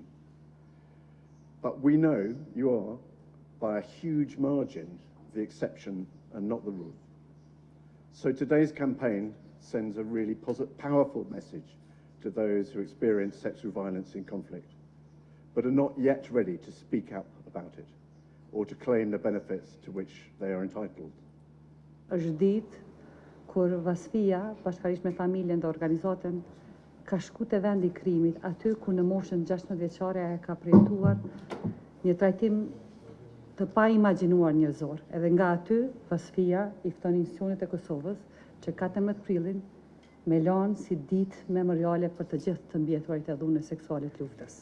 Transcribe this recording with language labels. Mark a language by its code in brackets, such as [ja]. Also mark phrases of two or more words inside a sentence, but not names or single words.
[en] But we know you are, by a huge margin, the exception and not the rule. So today's campaign sends a really powerful message to those who experience sexual violence in conflict, but are not yet ready to speak up about it or to claim the benefits to which they are entitled. [sq] Është ditë kur Vasfia, bashkërisht me familjen dhe organizatën, ka shku te vendi i krimit, aty ku në moshën 16 vjeçare e ka përjetuar një trajtim të pa imagjinuar njerëzor. Edhe nga aty, Vasfia i fton institucionet e Kosovës që 14 prillin me lanë si ditë memoriale për të gjithë të mbjetuarit e dhunës seksuale të luftës.